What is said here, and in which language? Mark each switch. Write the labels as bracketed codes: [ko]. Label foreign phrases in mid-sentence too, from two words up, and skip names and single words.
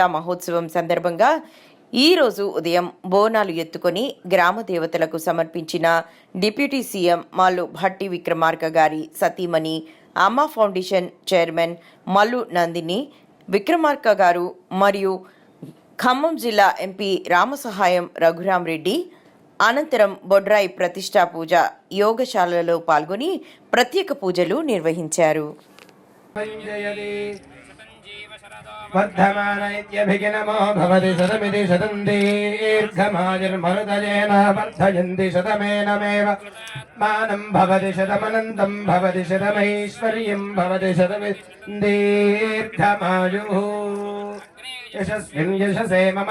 [te] మహోత్సవం సందర్భంగా ఈరోజు ఉదయం బోనాలు ఎత్తుకొని గ్రామ దేవతలకు సమర్పించిన డిప్యూటీ సీఎం మల్లు భట్టి విక్రమార్క గారి సతీమణి, అమ్మ ఫౌండేషన్ చైర్మన్ మల్లు నందిని విక్రమార్క గారు మరియు ఖమ్మం జిల్లా ఎంపీ రామసహాయం రఘురాం రెడ్డి అనంతరం బొడ్రాయి ప్రతిష్టా పూజ యోగశాలలో పాల్గొని ప్రత్యేక పూజలు నిర్వహించారు. [sa] वर्धमान इत्यभिगिनमो भवति शतमिति शतं दीर्घमायुर्मरुदयेन वर्धयन्ति शतमेनमेव मानं भवति शतमनन्तं भवति शतमैश्वर्यं भवति शतमिन्दीर्घमायुः यशस्मिन् यशसे